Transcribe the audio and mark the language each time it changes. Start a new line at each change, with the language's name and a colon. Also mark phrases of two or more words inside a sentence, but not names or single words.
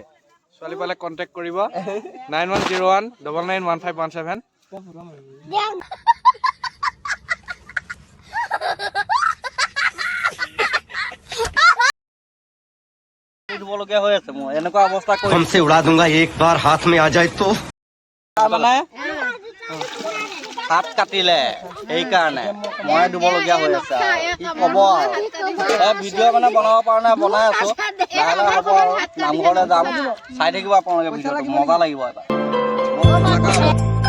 Assamese: ছোৱালী পালে কণ্টেক্ট কৰিব 9101991517। ধুবলগীয়া হৈ আছে মোৰ, এনেকুৱা অৱস্থা কৰি
Hindi: हमसे उड़ा दूंगा एक बार हाथ में आ जाए तो।
Assamese: মানে হাত কাটিলে, সেইকাৰণে মই ধুবলগীয়া হৈ আছে। কি ক'ব আৰু, ভিডিঅ' মানে বনাব পৰা নাই, বনাই আছো, লাহে লাহে হ'ব। আৰু নামঘৰলৈ যাম, চাই থাকিব আপোনালোকে ভিডিঅ'টো, মজা লাগিব এবাৰ।